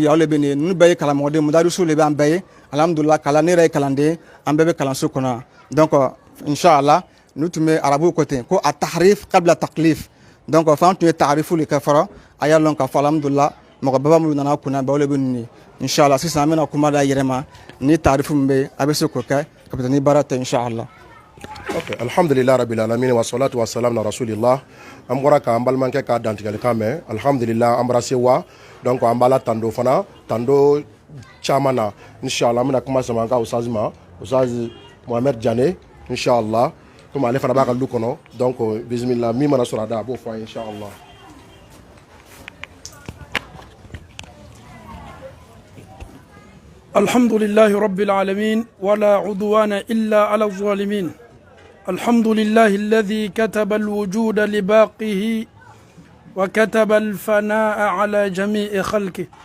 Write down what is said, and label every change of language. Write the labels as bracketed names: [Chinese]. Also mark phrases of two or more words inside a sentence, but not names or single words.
[Bambara] ye aw le bɛ nin ye ninnu bɛɛ ye karamɔgɔden mudarisiw le bɛ an bɛɛ ye alhamdulillah kalan ne yɛrɛ ye kalanden an bɛɛ bɛ kalanso kɔnɔ donc inchallah n'u tun bɛ arabuw ko ten ko a [Arabic] تعريف قبل تكليف [Bambara] donc f'an tun ye tahrifu le kɛ fɔlɔ a y'a lɔn k'a fɔ alhamdulillah mɔgɔ baba minnu nana kunna bɛɛ aw le bɛ nin ye inchallah sisan an bɛna kuma da yɛrɛ ma ni tahrifu min bɛ yen a bɛ se k'o kɛ ka ni baara tɛ inchallah. [Arabic] Ok, الحمد لله رب العالمين والصلاة والسلام على رسول الله. [Bambara] An bɔra ka an balimakɛ ka dantigɛlikan mɛn alhamdulillah an bɔra sewa donc an b'a la tando fana tando caman na inchallah an bɛna kuma sama an ka ustaz ma ustaz Mohamed Diané inchallah komi ale fana b'a ka lu kɔnɔ donc bismillah min mana sɔrɔ a da a b'o fɔ an ye inchallah. [Arabic] الحمد لله رب العالمين ولا عدوان إلا على الظالمين الحمد لله الذي كتب الوجود لباقه وكتب الفناء على جميع خلقه